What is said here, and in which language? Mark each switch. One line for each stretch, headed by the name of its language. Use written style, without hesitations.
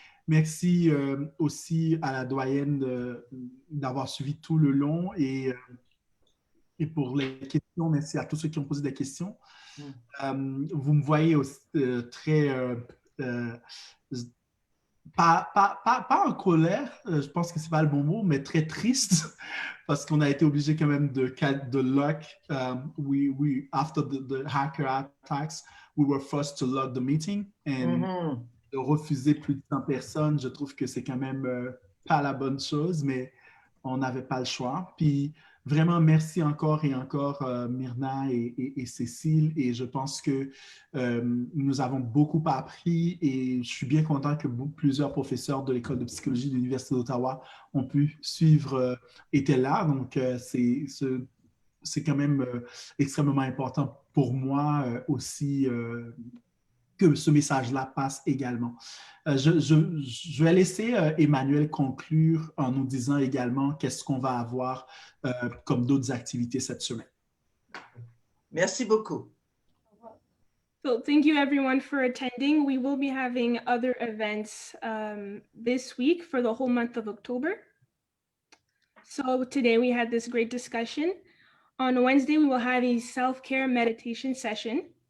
French: Merci aussi à la doyenne d'avoir suivi tout le long et pour les questions, merci à tous ceux qui ont posé des questions. Vous me voyez aussi, très pas en colère, je pense que c'est pas le bon mot, mais très triste parce qu'on a été obligé quand même de lock.
English: After the hacker attacks, we were forced to lock the meeting and
French: de refuser plus de 100 personnes. Je trouve que c'est quand même pas la bonne chose, mais on n'avait pas le choix. Puis vraiment, merci encore et encore Myrna et Cécile. Et je pense que nous avons beaucoup appris et je suis bien content que plusieurs professeurs de l'École de psychologie de l'Université d'Ottawa ont pu suivre, étaient là. Donc, c'est quand même extrêmement important pour moi aussi que ce message-là passe également. Je vais laisser Emmanuel conclure en nous disant également qu'est-ce qu'on va avoir comme d'autres activités cette semaine. Merci beaucoup.
English: So thank you everyone for attending. We will be having other events this week for the whole month of October. So today we had this great discussion. On Wednesday, we will have a self-care meditation session.